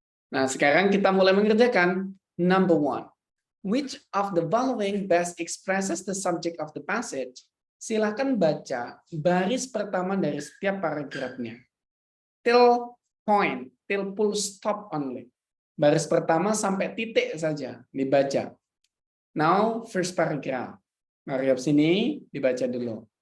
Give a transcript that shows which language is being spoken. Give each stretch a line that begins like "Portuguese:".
Indonesian: Nah, sekarang kita mulai mengerjakan.
English: Number 1. Which of the following best expresses the subject of the passage?
Indonesian: Silakan baca baris pertama dari setiap paragrafnya.
English: Till point, till full stop only.
Indonesian: Baris pertama sampai titik saja dibaca.
English: Now, first paragraph.
Indonesian: Paragraf sini dibaca dulu.